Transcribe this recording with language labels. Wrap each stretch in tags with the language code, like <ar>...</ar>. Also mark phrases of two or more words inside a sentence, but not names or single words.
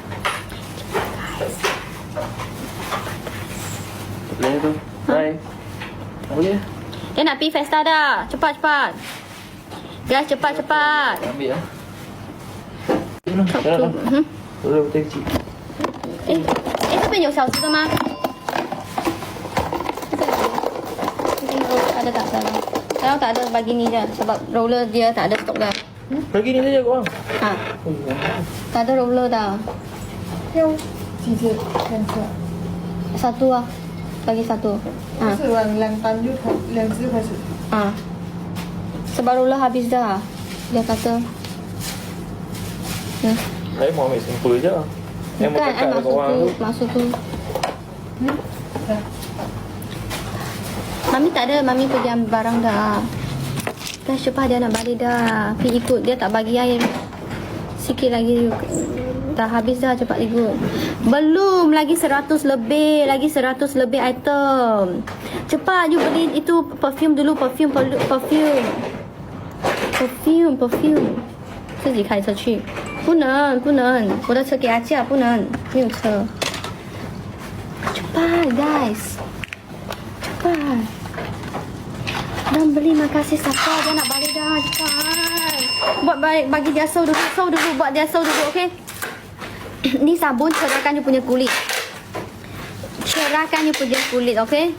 <ms>Boleh tu. Bye. Boleh. Dia nak pergi Festa dah. Cepat. Guys, cepat. Ambil lah. Jalan. Boleh betul kecil.</ms> <zh>哎，这边有小只的吗？这边有</zh> <ms>ada tak salah? Kalau tak ada bagi ni je sebab roller dia tak ada stok dah. Bagi ni saja korang. Ha. Tak ada roller dah.</ms> <zh>要几只？两只啊？</zh> <ms>Satu lah. Bagi satu.</ms> <zh>不 Ha. 是两单就开，2只开始。</zh> <ms>Ha. Sebab roller habis dah. Dia kata. Ya. Saya mau ambil sampel je. Yang Bukan, I bercakap dengan masuk orang tu, tu. masuk tu. Ya. Mami tak ada, Mami pergi ambil barang dah. Kan Syepah dia nak balik dah. Pergi ikut, dia tak bagi air. Sikit lagi dah habis dah, cepat ikut. Belum, lagi 100 lebih, lagi 100 lebih item. Cepat you beli itu perfume dulu, perfume.</ms> <zh>自己开车去。不能，我的车给他驾，不能，没有车。</zh> <ms>cepat guys, cepat. Dan beli makasih siapa dia nak balik dah, cepat. Buat balik, bagi dia sew dulu, buat dia sew dulu, okey? Ni sabun cerahkan you punya kulit. Cerahkan you punya kulit, okey?</ms>